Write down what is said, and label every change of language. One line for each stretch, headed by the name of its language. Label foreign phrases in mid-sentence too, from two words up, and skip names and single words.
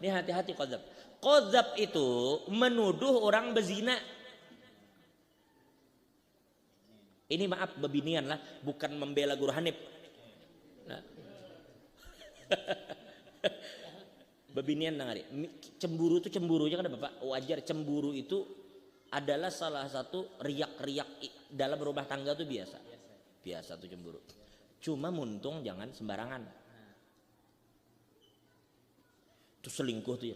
Indonesian: Ini hati-hati qadzab. Qadzab itu menuduh orang berzina. Ini maaf bebinian lah, bukan membela Guru Hanif.
Banjar: Nah. Bebinian nangari.
Indonesian: Cemburu itu cemburunya kan Bapak wajar. Cemburu itu adalah salah satu riak-riak dalam rumah tangga tuh biasa. Biasa tuh cemburu. Cuma muntung jangan sembarangan. Itu selingkuh tuh ya.